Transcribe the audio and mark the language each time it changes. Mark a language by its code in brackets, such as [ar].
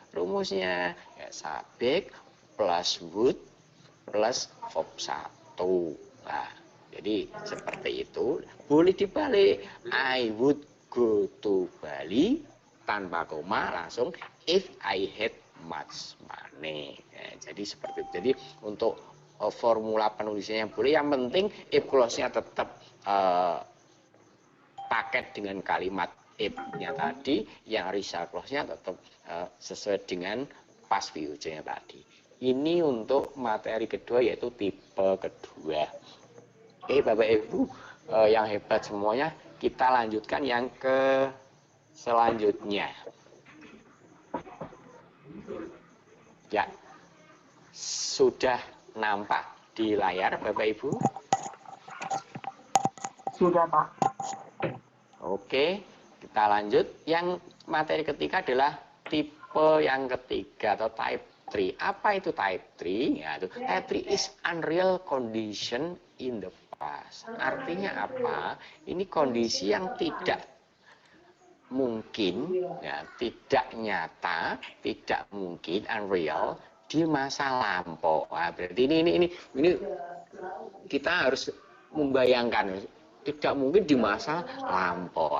[id] Rumusnya ya, [en] subject plus would plus verb 1. [id] Nah, jadi seperti itu. Boleh dibalik. [en] I would go to Bali [id] tanpa koma, langsung [en] if I had much money. [id] Ya, jadi seperti itu. Jadi untuk formula penulisannya boleh, yang penting if clause-nya tetap paket dengan kalimat if-nya tadi, yang result clause-nya tetap sesuai dengan past future-nya tadi. Ini untuk materi kedua, yaitu tipe kedua. Oke, Bapak Ibu yang hebat semuanya, kita lanjutkan yang ke selanjutnya. Ya, sudah nampak di layar Bapak Ibu? Sudah, Pak. Oke, kita lanjut. Yang materi ketiga adalah tipe yang ketiga atau type 3. Apa itu type 3? Ya, itu [en] type 3 is unreal condition in the past. [id] Artinya apa? Ini kondisi yang tidak mungkin, ya, tidak nyata, tidak mungkin, unreal di masa lampau. Nah, berarti ini kita harus membayangkan tidak mungkin di masa lampau.